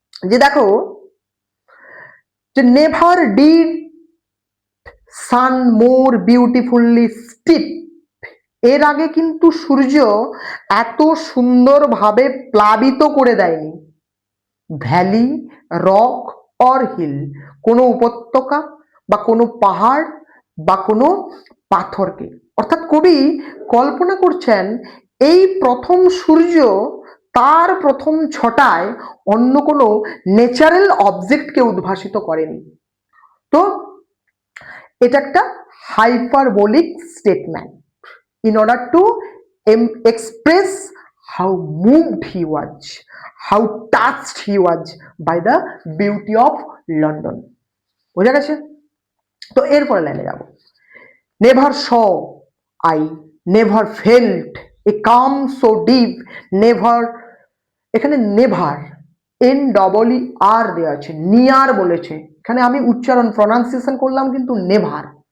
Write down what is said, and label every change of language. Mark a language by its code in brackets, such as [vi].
[bn] যে দেখো, যে [en] never did sun more beautifully steep, [bn] এর আগে কিন্তু সূর্য এত সুন্দরভাবে প্লাবিত করে দেয়নি [en] valley, rock or hill, [bn] কোনো উপত্যকা বা কোনো পাহাড় বা কোনো পাথরকে। অর্থাৎ কবি কল্পনা করছেন এই প্রথম সূর্য তার প্রথম ছটায় অন্য কোনো ন্যাচারাল অবজেক্টকে উদ্ভাসিত করেনি। তো এটা একটা hyperbolic statement [en] in order to express how moved he was, how touched he was by the beauty of London. [bn] বোঝা গেছে? তো এরপরে লাইনে যাব, [en] never saw I never felt a calm so deep, [bn] never, এখানে নেভার এন ডবল ই আর দেওয়া আছে, near বলেছে, এখানে আমি উচ্চারণ প্রনাউন্সিয়েশন করলাম কিন্তু নেভার।